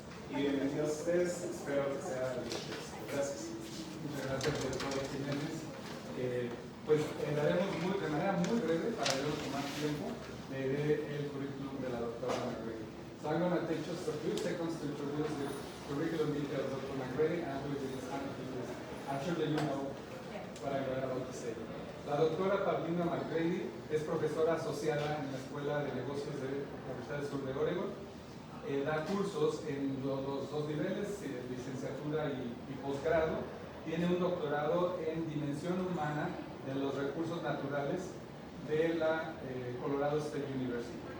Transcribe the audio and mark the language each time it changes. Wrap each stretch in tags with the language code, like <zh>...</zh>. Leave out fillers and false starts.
<es>Y bienvenidos a ustedes, espero que sea divertido. Gracias. Muchas gracias, doctor Jiménez. Pues de manera muy breve, para no tomar tiempo, leeré el currículum de la doctora McGrady.</es> <en>So I'm going to take just a few seconds to introduce the curriculum details of Dr. McGrady and with this I'm sure that you know what I'm about to say.</en> <es>La doctora PAvlina McGrady es profesora asociada en la Escuela de Negocios de la Universidad del Sur de Oregon. Da cursos en los dos niveles, licenciatura y posgrado. Tiene un doctorado en dimensión humana de los recursos naturales de la Colorado State University.</es>